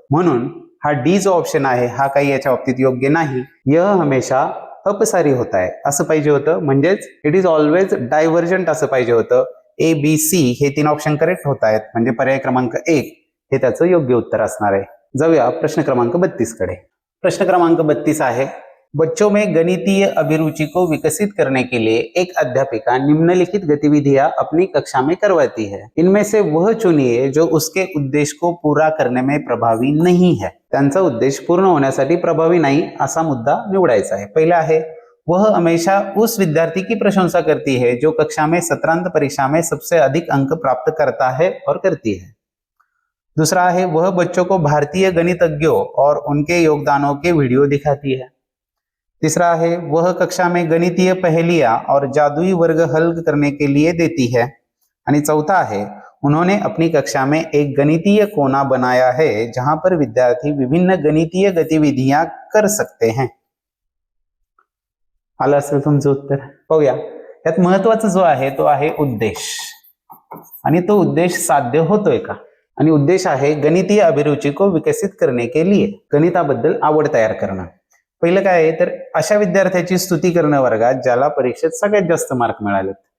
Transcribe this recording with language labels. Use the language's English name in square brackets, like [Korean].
[Marathi] म्हणून हा डी जो ऑप्शन आहे हा काही याच्या बाबतीत योग्य नाही. [Hindi] यह हमेशा अपसारी [Marathi] होत आहे असं पाहिजे होतं, म्हणजेच [English] it is always divergent [Marathi] असं पाहिजे होतं. ABC हे 3 ऑप्शन करेक्ट होत आहेत, म्हणजे पर्याय क्रमांक 1 हे त्याचं योग्य उत्तर असणार आहे. जाऊया प्रश्न क्रमांक 32 कडे. प्रश्न क्रमांक 32 आहे, [Hindi] बच्चों में गणितीय अभिरुचि को विकसित करने के लिए एक अध्यापिका निम्नलिखित गतिविधियां अपनी कक्षा में करवाती है. इनमें से वह चुनिए जो उसके उद्देश्य को पूरा करने में प्रभावी नहीं है. [Marathi] त्यांचा उद्देश पूर्ण होण्यासाठी प्रभावी नाही असा मुद्दा निवडायचा आहे. पहिला आहे, [Hindi] वह हमेशा उस विद्यार्थी की प्रशंसा करती है जो कक्षा में सत्रांत परीक्षा में सबसे अधिक अंक प्राप्त करता है और करती है. दूसरा है, वह बच्चों को भारतीय गणितज्ञों और उनके योगदानों के वीडियो दिखाती है. तीसरा है वह कक्षा में गणितीय पहेलियां और जादुई वर्ग हल करने के लिए देती है। [Marathi] आणि [Hindi] चौथा है उन्होंने अपनी कक्षा में एक गणितीय कोना बनाया है जहां पर विद्यार्थी विभिन्न गणितीय गतिविधियां कर सकते हैं। [Marathi] आलं असेल तुमचं उत्तर। पाहूया, यात महत्वाचा जो आहे तो आहे उद्देश, आणि तो उद्देश साध्य होतोय का। आणि उद्देश आहे [Hindi] गणितीय अभिरुचि को विकसित करने के लिए, [Marathi] गणिताबद्दल आवड तयार करणं। पहिलं काय आहे तर अशा विद्यार्थ्याची स्तुती करणं वर्गात ज्याला परीक्षेत सगळ्यात जास्त मार्क मिळालेत।